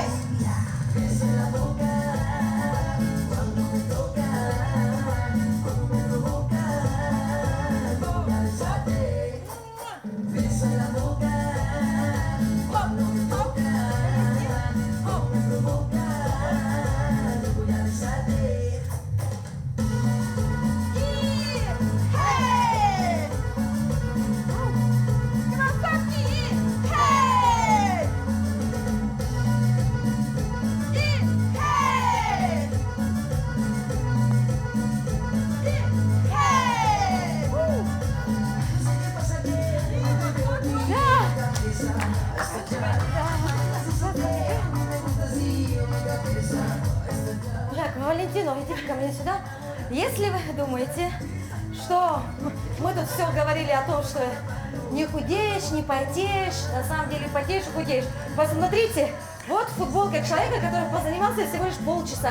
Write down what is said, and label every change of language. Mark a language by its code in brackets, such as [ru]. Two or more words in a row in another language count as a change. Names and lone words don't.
[es] Beso en la boca cuando me toca, como me provoca. Voy a besarte. Beso en la boca cuando me toca, como me provoca. Voy a besarte. Хей! [ru] Красавчики! Хей! И хей! И хей! [es] No sé qué pasa que cuando te veo a ti en mi cabeza. Me gusta así en mi cabeza. [ru] Так, Валентина, идите ко мне сюда. Если вы думаете, что мы тут все говорили о том, что не худеешь, не потеешь, на самом деле потеешь и худеешь. Посмотрите, вот футболка человека, который позанимался всего лишь полчаса.